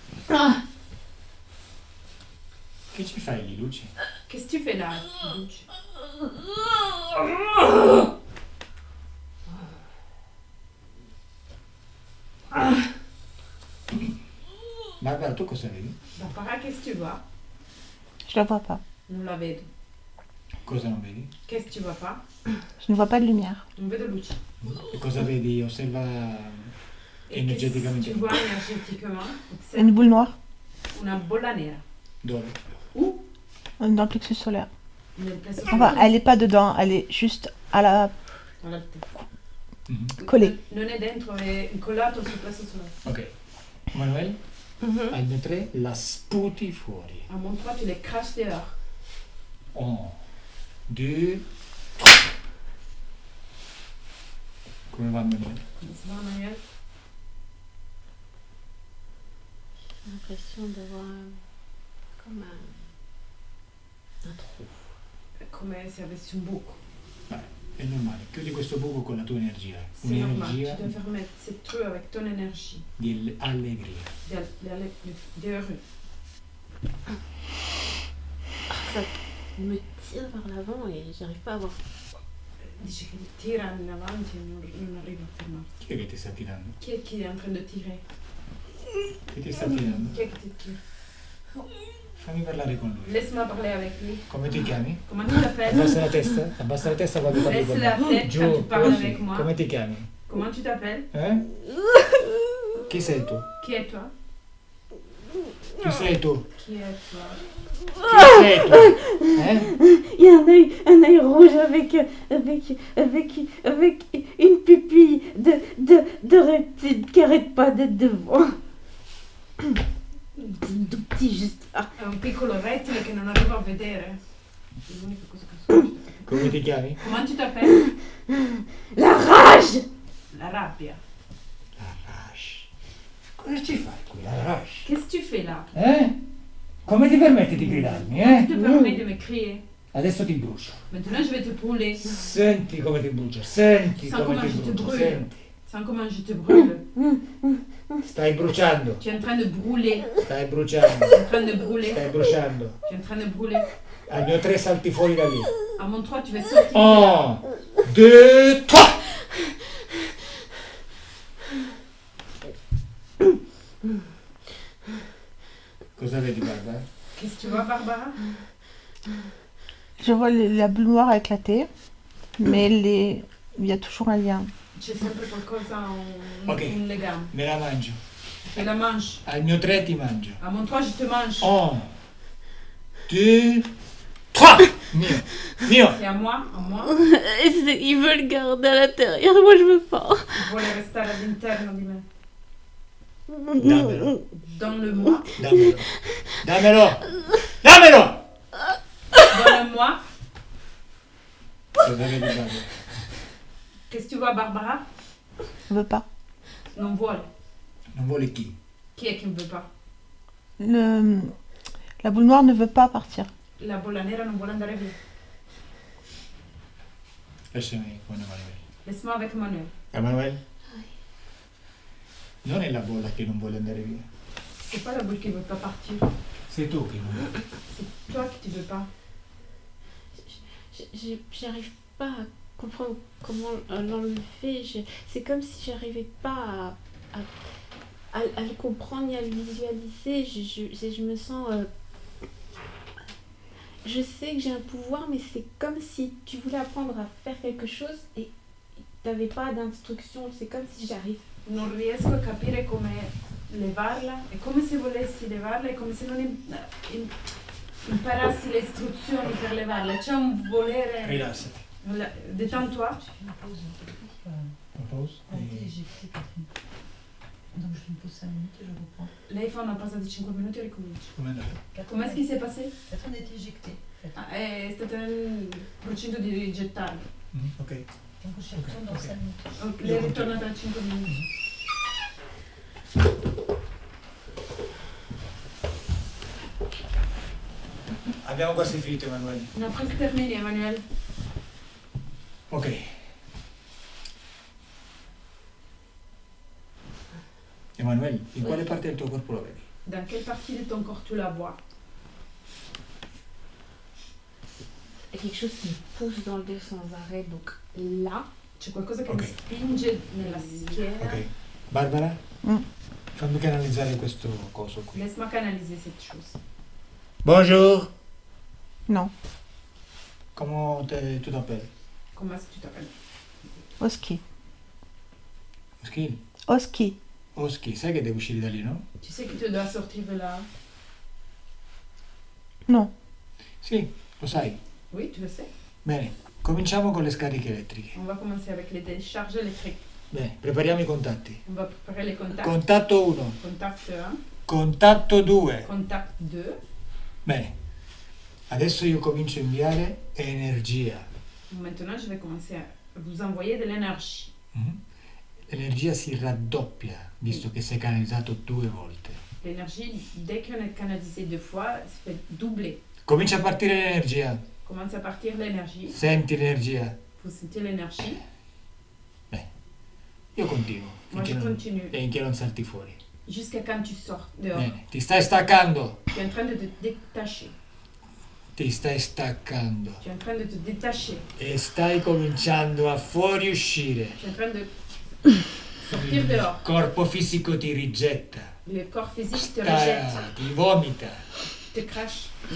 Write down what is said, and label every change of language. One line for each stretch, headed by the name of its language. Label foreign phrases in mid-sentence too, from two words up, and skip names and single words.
Italian: Che ci fai lì, Luci?
French: Qu'est-ce que tu fais là, Luci?
Italian: Barbara, tu cosa vedi?
French: Barbara, qu'est-ce que tu vois? Je la vois pas.
Italian: Non la vedo. Cosa non vedi?
French: Qu'est-ce que tu vois pas? Je ne vois pas de lumière.
Italian: Non vedo luce. E cosa vedi? Osserva
French: Et qu'est-ce que
Italian: energeticamente.
French: tu vois énergétiquement? Observe Une boule noire
Italian: una bolla nera. Dove?
French: Où? dans le plexus solaire.
Italian: Nel plesso
French: Enfin,
Italian: solare.
French: elle n'est pas dedans, elle est juste à la
Italian: Alla testa. Mhm.
French: collée.
Italian: Non è dentro, è incollato sul plesso solare. Ok. Manuel, al mio 3 la sputi fuori.
French: À mon 3, tu les craches dehors.
Italian: 1, 2, come va Manuel?
French: Ça va, Manuel? J'ai l'impression d'avoir comme un trou.
Italian: È come se avessi un buco. È normale, chiudi questo buco con la tua energia.
French: C'est normal.
Italian: Un'energia
French: Tu dois fermer cette trou avec ton énergie.
Italian: di allegria.
French: Des heureux. Ça me tire vers l'avant et j'arrive pas à voir.
Italian: Dice che tira in avanti e non arriva a fermarti. Chi è che ti sta tirando? Chi è che è
French: in train de tirer?
Italian: Chi ti sta tirando? Chi è che ti tira? Fammi parlare con lui.
French: Laisse-moi parler avec lui.
Italian: Come ti chiami?
French: Comment tu t'appelles?
Italian: Abbassa la testa quando parli con
French: Laisse la
Italian: me.
French: tête quand tu parles avec moi.
Italian: Come ti chiami?
French: Comment tu t'appelles?
Italian: Chi sei tu?
French: Qui es toi?
Italian: Chi sei tu?
French: Qui es toi?
Italian: Chi sei tu?
French: Il y a un œil rouge avec une pupille de reptile qui arrête pas d'être devant. Tout petit juste là.
Italian: È un piccolo rettile che non arrivo a vedere. È l'unica cosa che so. Come ti chiami?
French: Comment tu t'appelles? La rage!
Italian: La rabbia. La Rash. Cosa ci fai qui, la Rash?
French: Qu'est-ce que tu fais là?
Italian: Come ti permetti di gridarmi,
French: Tu te permets de me crier.
Italian: Adesso ti brucio.
French: Maintenant, je vais te brûler.
Italian: Senti come ti brucio, senti
French: Sens
Italian: come
French: comment
Italian: ti
French: je te
Italian: brucio,
French: brûle.
Italian: senti.
French: Sens comment je te brûle.
Italian: Stai bruciando,
French: Tu es en train de brûler.
Italian: stai bruciando,
French: Tu es en train de brûler.
Italian: stai bruciando.
French: Tu es en train de brûler.
Italian: Al mio 3 salti fuori da lì.
French: À mon 3, tu vas sortir. 1, 2, 3.
Italian: Cosa vedi, Barbara?
French: Qu'est-ce que tu vois, Barbara? Je vois la boule noire éclater, mais il y a toujours un lien.
Italian: C'è sempre qualcosa, Ok. un legame. Me la mangio.
French: Et la mange.
Italian: Al mio 3 ti mangio.
French: À mon 3, je te mange. 1, 2, 3.
Italian: Mio, mio.
French: Et à moi, Ils veulent garder à l'intérieur, moi je veux pas.
Italian: vuole restare all'interno di me. Dammelo,
French: Dans le moi.
Italian: dammelo. Dammelo. Dammelo.
French: Dans le moi.
Italian: Cosa vedi, Barbara?
French: Qu'est-ce que tu vois, Barbara? Je ne veux pas.
Italian: Non vuole. Non vuole chi?
French: Qui est qui ne veut pas? La boule noire ne veut pas partir.
Italian: La bolla nera non vuole andare via. Lasciami con Emanuele.
French: Laisse-moi avec Manuel.
Italian: Emanuele? Non è la bolla che non vuole andare via.
French: C'est pas la boule qui ne veut pas partir.
Italian: Sei tu che non vuoi.
French: C'est toi qui ne veux pas. J'arrive pas à comprendre comment l'enlever. C'est comme si j'arrivais pas à le comprendre ni à le visualiser. Je me sens... je sais que j'ai un pouvoir, mais c'est comme si tu voulais apprendre à faire quelque chose et tu n'avais pas d'instruction. C'est comme si j'arrive.
Italian: Non riesco a capire come levarla. È come se volessi levarla, è come se non imparassi le istruzioni per levarla. C'è un volere. Rilassati.
French: Détends-toi.
Italian: Una pausa.
French: Donc je me pose 5 minutes et je reprends.
Italian: Lei fa una pausa di 5 minuti e ricomincia. Com'è andata? Com'è che si è passato?
French: Peut-être on était éjecté.
Italian: È stato un procinto di rigettarlo. Ok.
French: Donc je retourne dans 5 minutes.
Italian: Lei è ritornata a 5 minuti. Abbiamo quasi finito, Emanuele.
French: On a presque terminé, Emmanuel. Ok.
Italian: Emanuele, in quale parte del tuo corpo lo vedi?
French: Dans quelle partie de ton corps tu la vois? È quelque chose qui me pousse dans le dos sans arrêt, donc là.
Italian: C'è qualcosa che Ok. mi spinge nella schiena. Ok. Barbara, Mm. fammi canalizzare questo coso qui.
French: Laisse-moi canaliser cette chose. Bonjour. Non. Tu t'appelles? Comment est-ce que tu t'appelles? Oski. Oski? Oski. Oski,
Italian: sai che devo uscire da lì, no?
French: Tu sais que tu dois sortir de là? Non.
Italian: Sì, lo sai.
French: Oui, tu le sais.
Italian: Bene, cominciamo con le scariche elettriche.
French: On va commencer avec les décharges électriques.
Italian: Bene, prepariamo i contatti.
French: On va préparer les contacts.
Italian: Contatto 1,
French: Contact 1,
Italian: contatto 2.
French: contact 2.
Italian: Bene, adesso io comincio a inviare energia.
French: Maintenant, je vais commencer à vous envoyer de l'énergie. Mhm.
Italian: L'energia si raddoppia, visto che sei canalizzato 2 volte.
French: L'énergie, dès qu'on est canalisé 2 fois, ça fait doubler.
Italian: Comincia a partire l'energia.
French: Commence à partir l'énergie.
Italian: Senti l'energia.
French: Vous sentez l'énergie.
Italian: Io continuo.
French: Moi, je continue.
Italian: Finché non salti fuori.
French: Jusqu'à quand tu sors dehors.
Italian: Bene, ti stai staccando.
French: Tu es en train de te détacher.
Italian: Ti stai staccando.
French: Tu es en train de te détacher.
Italian: E stai cominciando a fuoriuscire.
French: Tu es en train de sortir dehors.
Italian: Il corpo fisico ti rigetta.
French: Le corps physique te rejette,
Italian: Ti vomita.
French: te crache. Tu